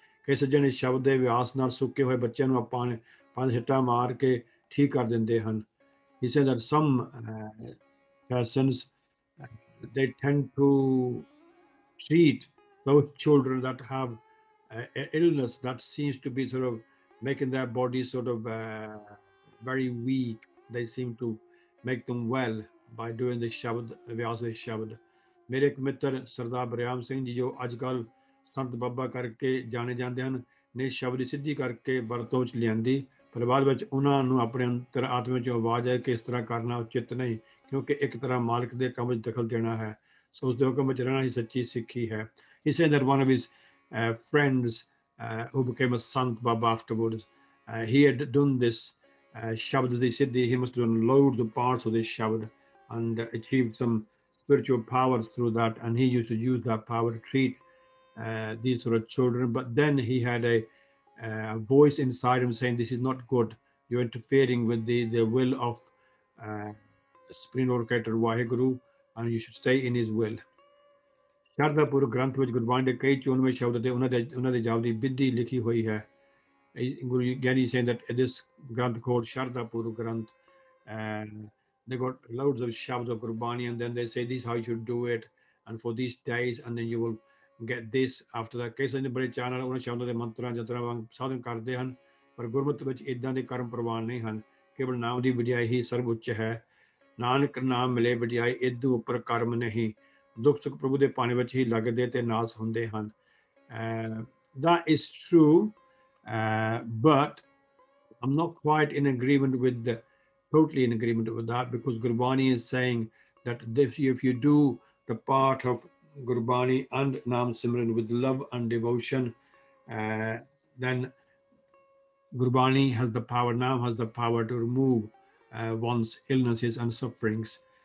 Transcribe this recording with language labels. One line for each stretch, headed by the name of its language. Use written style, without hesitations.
Punjabi: ਕਈ ਸੱਜਣ ਇਸ ਸ਼ਬਦ ਦੇ ਵਿਆਸ ਨਾਲ ਸੁੱਕੇ ਹੋਏ ਬੱਚਿਆਂ ਨੂੰ ਆਪਾਂ ਪੰਜ ਛਿੱਟਾ ਮਾਰ ਕੇ ਠੀਕ ਕਰ ਦਿੰਦੇ ਹਨ।
English: He said that some persons they tend to treat those children that have an illness that seems to be sort of making their body sort of very weak. They seem to make them well by doing the shabad, vyasa shabad.
Punjabi: ਮੇਰੇ ਇੱਕ ਮਿੱਤਰ ਸਰਦਾਰ ਬਰਿਆਮ ਸਿੰਘ ਜੀ ਜੋ ਅੱਜ ਕੱਲ੍ਹ ਸੰਤ ਬਾਬਾ ਕਰਕੇ ਜਾਣੇ ਜਾਂਦੇ ਹਨ, ਨੇ ਸ਼ਬਦ ਸਿੱਧੀ ਕਰਕੇ ਵਰਤੋਂ ਵਿੱਚ ਲਿਆਂਦੀ, ਪਰ ਬਾਅਦ ਵਿੱਚ ਉਹਨਾਂ ਨੂੰ ਆਪਣੇ ਅੰਤਰ ਆਤਮਾ ਵਿੱਚ ਆਵਾਜ਼ ਆਏ ਕਿ ਇਸ ਤਰ੍ਹਾਂ ਕਰਨਾ ਉਚਿਤ ਨਹੀਂ, ਕਿਉਂਕਿ ਇੱਕ ਤਰ੍ਹਾਂ ਮਾਲਕ ਦੇ ਕੰਮ ਵਿੱਚ ਦਖਲ ਦੇਣਾ ਹੈ। ਸੋ ਉਸ ਦੇ ਹੁਕਮ ਵਿੱਚ ਰਹਿਣਾ ਹੀ ਸੱਚੀ ਸਿੱਖੀ ਹੈ।
English: He said that one of his friends who became a Sant Baba afterwards, he had done this Shabad Siddhi. He must have done loads of parts of this Shabad and achieved some spiritual power through that, and he used to use that power to treat these sort of children. But then he had a voice inside him saying, this is not good, you're interfering with the will of Supreme Lord Creator Vaheguru, and you should stay in his will.
Punjabi: ਸ਼ਰਧਾਪੁਰ ਗ੍ਰੰਥ ਵਿੱਚ ਗੁਰਬਾਣੀ ਦੇ ਕਈ 94 ਸ਼ਬਦ ਤੇ ਉਹਨਾਂ ਦੇ ਜਾਪ ਦੀ ਵਿਧੀ ਲਿਖੀ ਹੋਈ ਹੈ। ਗੁਰੂ ਗਿਆਨੀ
English: saying that this granth called Shardapur Granth, and they got loads of shabds of Gurbani, and then they say this is how you should do it, and for these days, and then you will get this after that.
Punjabi: ਕਈ ਸਾਰੇ ਬੜੇ ਚਾਅ ਨਾਲ ਉਹਨਾਂ ਸ਼ਬਦਾਂ ਦੇ ਮੰਤਰਾਂ ਜਤਰਾਂ ਵਾਂਗ ਸਾਧਨ ਕਰਦੇ ਹਨ, ਪਰ ਗੁਰਮਤਿ ਵਿੱਚ ਇਦਾਂ ਦੇ ਕਰਮ ਪ੍ਰਵਾਨ ਨਹੀਂ ਹਨ। ਕੇਵਲ ਨਾਮ ਦੀ ਵਡਿਆਈ ਹੀ ਸਰਬ ਉੱਚ ਹੈ। ਨਾਨਕ ਨਾਮ ਮਿਲੇ ਵਡਿਆਈ, ਇਦੂ ਉੱਪਰ ਕਰਮ ਨਹੀਂ। ਦੁੱਖ ਸੁੱਖ ਪ੍ਰਭੂ ਦੇ ਪਾਣੀ ਵਿੱਚ ਹੀ ਲੱਗਦੇ ਤੇ ਨਾਸ ਹੁੰਦੇ ਹਨ।
English: That is true, but I'm not quite in agreement with totally in agreement with that, because Gurbani is saying that if you do the part of Gurbani and Naam Simran with love and devotion, then Gurbani has the power, Naam has the power to remove one's illnesses and sufferings.